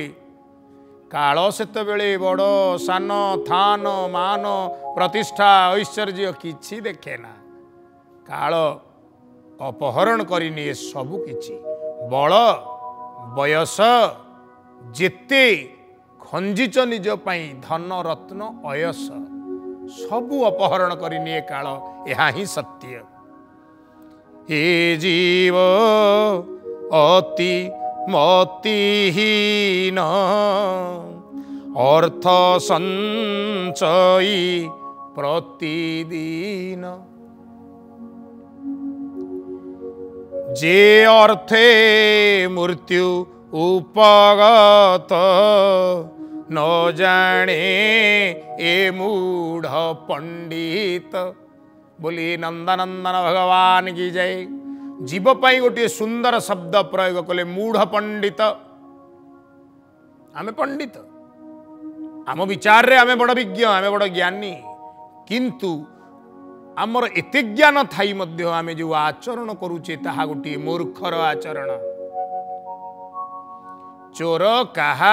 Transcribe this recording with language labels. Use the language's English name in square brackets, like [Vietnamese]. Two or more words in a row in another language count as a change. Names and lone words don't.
[Odia] କାଳ ସେତେ ବେଳେ ବଡ଼ ସାନ ଥାନ ମାନ ପ୍ରତିଷ୍ଠା ଐଶ୍ୱର୍ଯ୍ୟ କିଛି ଦେଖେ ନା କାଳ ଅପହରଣ କରିନିଏ ସବୁ କିଛି ବଳ ବୟସ ଯେତେ ଖଞ୍ଜିଚ ନିଜ ପାଇଁ ଧନ ରତ୍ନ ଆୟସ ସବୁ ଅପହରଣ କରିନିଏ କାଳ ଏହି ହିଁ ସତ୍ୟ ହେ ଜୀବ ଅତି ମତିହୀନ ଅର୍ଥ ସଞ୍ଚୟୀ ପ୍ରତିଦିନ ଯେ ଅର୍ଥେ ମୃତ୍ୟୁ ଉପଗତ ନ ଜାଣେ ଏ ମୂଢ଼ ପଣ୍ଡିତ ବୋଲି ନନ୍ଦନନ୍ଦନ ଭଗବାନ କୀ ଜୟ। ଜୀବ ପାଇଁ ଗୋଟେ ସୁନ୍ଦର ଶବ୍ଦ ପ୍ରୟୋଗ କଲେ ମୂଢ଼ ପଣ୍ଡିତ ଆମେ ପଣ୍ଡିତ ଆମ ବିଚାର ରେ ଆମେ ବଡ଼ ବିଜ୍ଞ ଆମେ ବଡ଼ ଜ୍ଞାନୀ କିନ୍ତୁ ଆମର ଏତେ ଜ୍ଞାନ ଥାଇ ମଧ୍ୟ ଆମେ ଯୋ ଆଚରଣ କରୁଚେ ତାହା ଗୋଟେ ମୂର୍ଖର ଆଚରଣ ଚୋର କାହା